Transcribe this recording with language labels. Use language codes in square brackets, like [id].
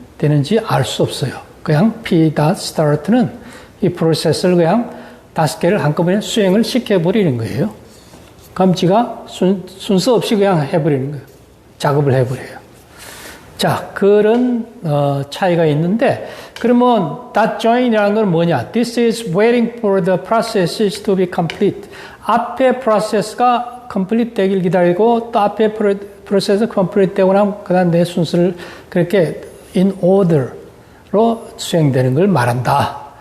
[ko] 되는지 알 수 없어요. 그냥 p.start는 이 프로세스를 그냥 5개를 한꺼번에 수행을 시켜버리는 거예요. 그럼 지가 순서 없이 그냥 해버리는 거예요. 작업을 해버려요. 자, 그런 차이가 있는데, 그러면 .join이라는 건 뭐냐? [en] This is waiting for the processes to be complete. [ko] 앞에 프로세스가 complete 되길 기다리고 또 앞에 프로세스 complete 되고 나면 그 다음 내 순서를 그렇게 in order로 수행되는 걸 말한다.